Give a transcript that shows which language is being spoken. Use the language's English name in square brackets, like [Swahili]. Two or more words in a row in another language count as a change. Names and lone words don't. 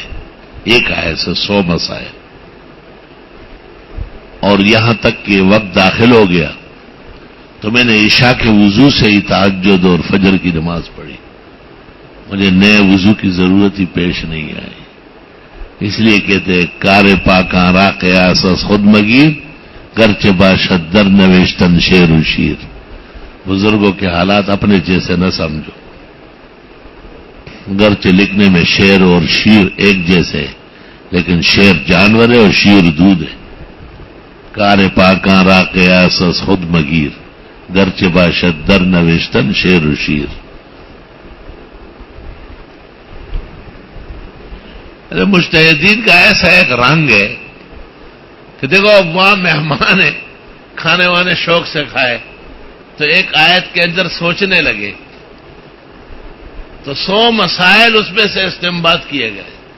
[Urdu] ایک آیت سے 100 مسائل, اور یہاں تک کہ وقت داخل ہو گیا تو میں نے عشاء کے وضو سے ہی تہجد اور فجر کی نماز پڑھی. مجھے نئے وضو کی ضرورت ہی پیش نہیں آئی. [Persian] اس لیے کہتے کار پاکاں را قیاس از خود مگیر گرچہ باشد در نویشتن شعر و شیر. [Urdu] بزرگوں کے حالات اپنے جیسے نہ سمجھو, گرچہ لکھنے میں شعر اور شیر ایک جیسے, لیکن شعر جانور ہے اور شیر دودھ ہے. [Persian] کار پاکاں را قیاس از خود مگیر گرچہ باشد در نویشتن شعر و شیر. [Urdu] مجتہدین کا ایسا ایک رنگ ہے کہ دیکھو اب وہاں مہمان ہیں, کھانے وانے شوق سے کھائے تو ایک آیت کے اندر سوچنے لگے تو 100 مسائل اس میں سے استنباط کیے گئے.